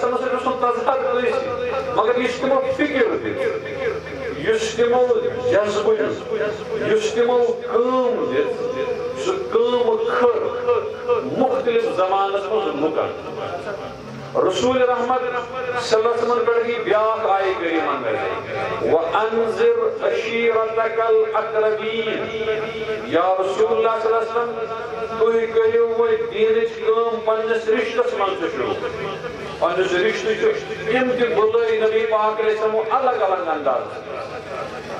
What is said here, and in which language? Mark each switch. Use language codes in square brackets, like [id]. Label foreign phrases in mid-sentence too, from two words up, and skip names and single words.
[ks] وسلم سۭتۍ اوس نہٕ تضاد کٲنٛسہِ مگر یُس تِمو فِکر دِژ یُس تِمو جذبہٕ دیُت یُس تِمو کٲم دِژ سُہ کٲم کھٔر مختلف زمانس منٛز لُکن رسول رحمت [ar] صلی اللہ علیہ وسلم [ks] پٮ۪ٹھ گٔے بیٛاکھ آیہِ کریٖمہ نازل [ar] وَأَنذِرْ عَشِيرَتَكَ الْأَقْرَبِينَ یا رسول اللہ صلی اللہ علیہ وسلم [ks] تُہۍ کٔرِو وۄنۍ دیٖنٕچ کٲم پننِس رشتس منٛز تہِ شروٗع پننِس رشتہٕ چھُ تِم تہِ بُلٲے نبی پاک [ar] علیہ السلام [ks] الگ الگ اندازس